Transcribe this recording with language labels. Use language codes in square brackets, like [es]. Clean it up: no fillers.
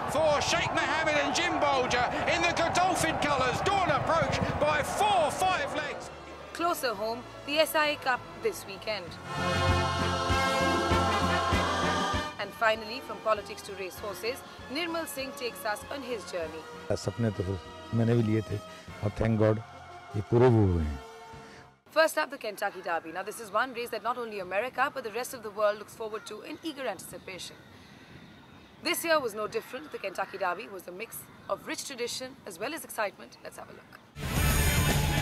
[en] For Sheikh Mohammed and Jim Bolger in the Godolphin colours, Dawn approach by 4-5 legs. Closer home, the SIA Cup this weekend. And finally, from politics to racehorses, Nirmal Singh takes us on his journey. [hi] सपने तो मैंने भी लिए थे और [en] thank God [hi] ये पूरे भी हुए हैं. [en] First up, the Kentucky Derby. Now, this is one race that not only America but the rest of the world looks forward to in eager anticipation. This year was no different. The Kentucky Derby was a mix of rich tradition as well as excitement. Let's have a look.